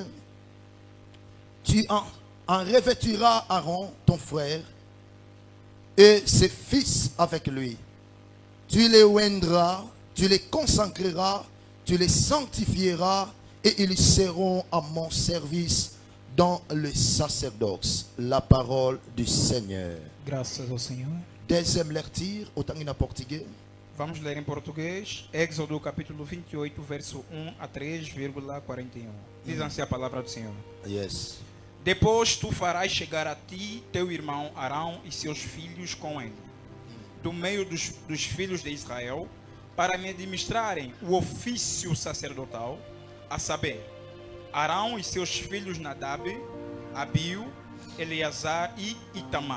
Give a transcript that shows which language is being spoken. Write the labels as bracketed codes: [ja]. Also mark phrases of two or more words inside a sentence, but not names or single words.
[fr] Tu en revêtiras Aaron, ton frère, et ses fils avec lui. Tu les oindras, tu les consacreras, tu les sanctifieras, et ils seront à mon service dans le sacerdoce. La parole du Seigneur. [pt] Graças ao Senhor. [fr] Deuxième lecture, au Tanguina portugais. [pt] Vamos ler em português. Êxodo capítulo 28, verso 1 a 3,41. Diz assim a palavra do Senhor. Yes. Depois tu farás chegar a ti teu irmão Arão e seus filhos com ele, do meio dos filhos de Israel, para me administrarem o ofício sacerdotal, a saber, Arão e seus filhos Nadab, Abiú, Eleazar e Itamar.